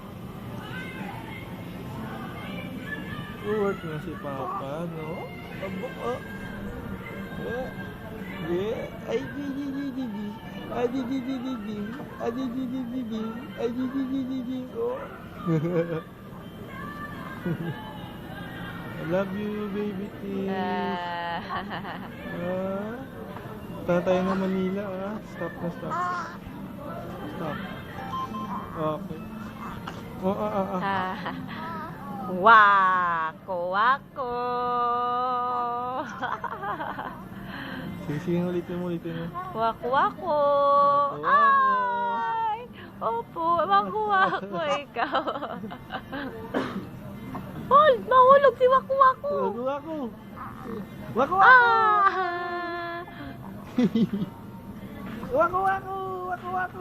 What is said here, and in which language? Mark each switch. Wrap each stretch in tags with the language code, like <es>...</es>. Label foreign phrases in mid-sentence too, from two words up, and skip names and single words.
<tl>Work na si Papa, no? Obo! Oh! Ay,</tl> <en>I love you, baby Tish.</en> <tl>Punta tayo ng Manila,</tl> <en>ah. Stop na, stop. Stop. Okay. Wako, wako!</en> <tl>Sige, ulitin mo. Wako, wako! Ay! Opo, wako, wako ikaw. Hold! Mahulog si wako, wako! Wako! Wako! Wako!</tl>